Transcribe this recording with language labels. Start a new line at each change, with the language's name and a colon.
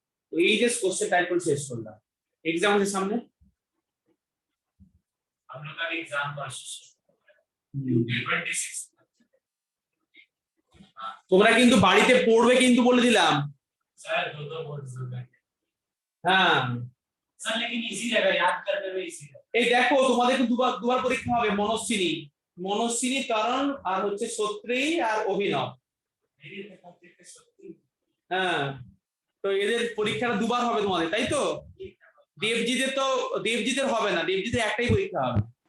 Bangla: তো এই যে কোশ্চেন টাইপ করে শেষ করলাম, এক্সাম আছে সামনে।
Hindi: हम लोग का एग्जाम तो 26
Bangla: তোমরা কিন্তু বাড়িতে পড়বে কিন্তু বলে দিলাম।
Hindi: सर दो बोर्ड होगा
Bangla: হ্যাঁ
Hindi: सर, लेकिन इजी रहेगा याद करने में, इजी रहेगा।
Bangla: এই দেখো তোমাদের কিন্তু দুবার পরীক্ষা হবে, মনস্বিনী তরণ আর হচ্ছে সত্রী আর অভিনব।
Hindi: मेरी तो कंप्लीट सत्ती
Bangla: হ্যাঁ, তো এদের পরীক্ষাটা দুবার হবে তোমাদের, তাই তো? দেবজিতের হবে না, দেবজিতের একটাই পরীক্ষা হবে।